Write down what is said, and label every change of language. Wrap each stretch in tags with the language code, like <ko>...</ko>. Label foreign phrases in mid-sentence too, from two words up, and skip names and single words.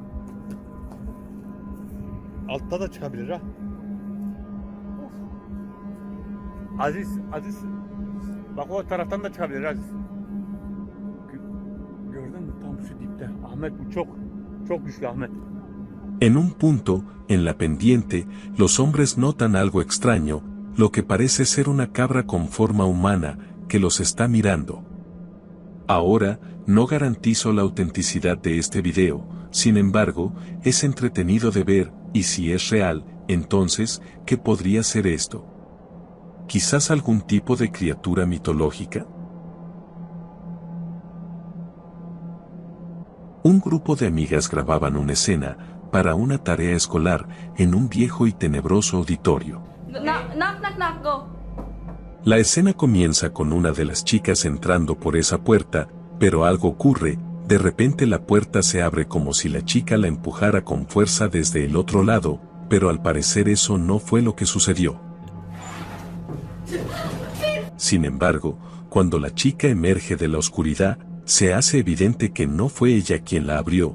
<tr>Altta da çıkabilir ha. Aziz. Bak o taraftan da çıkabilir Aziz. Gördün mü? Tam şu dipte. Ahmet bu çok güçlü Ahmet.</tr> <es>En un punto, en la pendiente, los hombres notan algo extraño, lo que parece ser una cabra con forma humana, que los está mirando. Ahora, no garantizo la autenticidad de este video, sin embargo, es entretenido de ver, y si es real, entonces, ¿qué podría ser esto? ¿Quizás algún tipo de criatura mitológica? Un grupo de amigas grababan una escena para una tarea escolar en un viejo y tenebroso auditorio.</es> <en>Knock, go.</en> <es>La escena comienza con una de las chicas entrando por esa puerta, pero algo ocurre, de repente la puerta se abre como si la chica la empujara con fuerza desde el otro lado, pero al parecer eso no fue lo que sucedió. Sin embargo, cuando la chica emerge de la oscuridad, se hace evidente que no fue ella quien la abrió.</es>